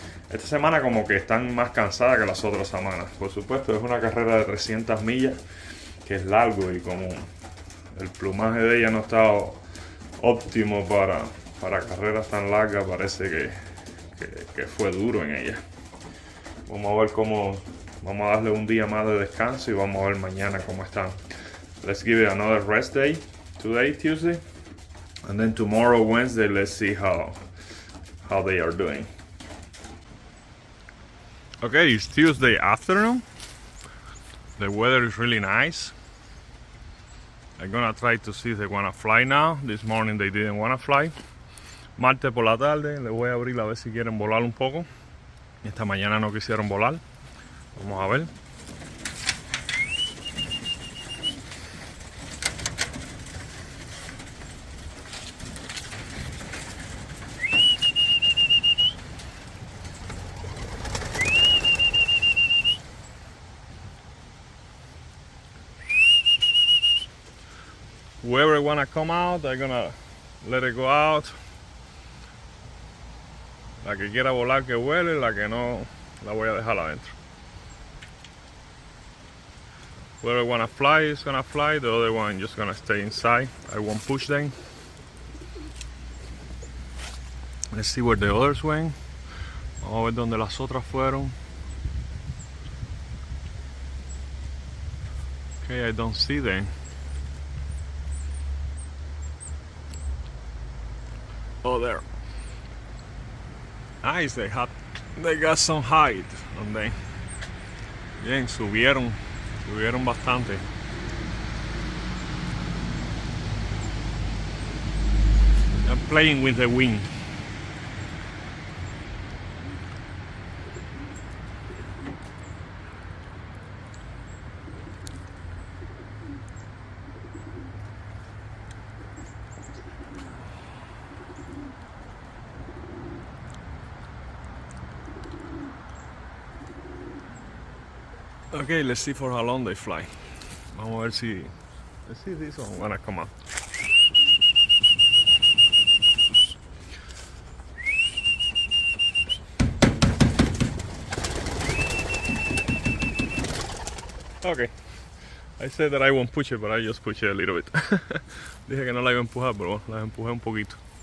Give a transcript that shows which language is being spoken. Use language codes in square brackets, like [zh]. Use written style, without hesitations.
[es] Esta semana como que están más cansadas que las otras semanas. Por supuesto, es una carrera de 300 millas que es largo y como el plumaje de ella no está óptimo para carreras tan largas, parece que fue duro en ella. Vamos a ver vamos a darle un día más de descanso y vamos a ver mañana cómo están. [en] Let's give it another rest day. Today, Tuesday, and then tomorrow, Wednesday, let's see how they are doing. Okay, it's Tuesday afternoon. The weather is really nice. I'm gonna try to see if they wanna fly now. This morning they didn't wanna fly. [es] Martes por la tarde, les voy a abrir a ver si quieren volar un poco. Esta mañana no quisieron volar. Vamos a ver. [en] Whoever wanna come out, I'm gonna let it go out. [es] La que quiera volar que vuele, la que no, la voy a dejar adentro. [en] Whoever wanna fly is gonna fly, the other one just gonna stay inside. I won't push them. Let's see where the others went. [es] Vamos a ver dónde las otras fueron. [en] Okay, I don't see them. Oh, there. Nice, they got some height on them. [es] Bien, subieron bastante. [en] I'm playing with the wind. Okay, let's see for how long they fly. [es] Vamos a ver si... [en] Let's see if this one wanna come up. Okay. I said that I won't push it, but I just push it a little bit. [es] Dije que no la iba a empujar, pero la empujé un poquito.